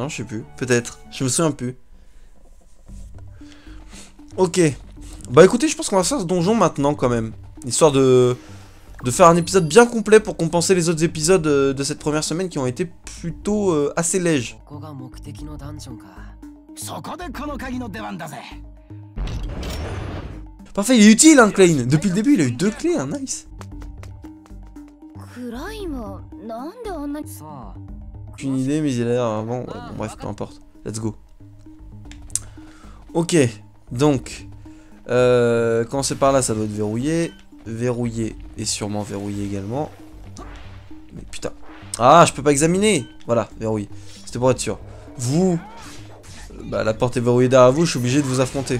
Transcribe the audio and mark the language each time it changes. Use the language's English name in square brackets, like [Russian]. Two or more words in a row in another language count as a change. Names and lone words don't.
[French] Non, je sais plus. Peut-être. Je me souviens plus. Ok. Bah écoutez, je pense qu'on va faire ce donjon maintenant quand même. Histoire de faire un épisode bien complet pour compenser les autres épisodes de cette première semaine qui ont été plutôt assez légers. [Japanese] そこでこの鍵の出番だぜ。 [French] Parfait, il est utile, hein, Klein. Depuis le début, il a eu 2 clés, hein, nice. [Japanese] クラインはなんであんなにさあ [French] Aucune idée, mais il a l'air avant. Ouais, bon, bref, peu importe. [English] Let's go. [French] Ok, donc. Commencer par là, ça doit être verrouillé. Verrouillé et sûrement verrouillé également. Mais putain. Ah, je peux pas examiner. Voilà, verrouillé. C'était pour être sûr. Vous. Bah, la porte est verrouillée derrière vous, je suis obligé de vous affronter.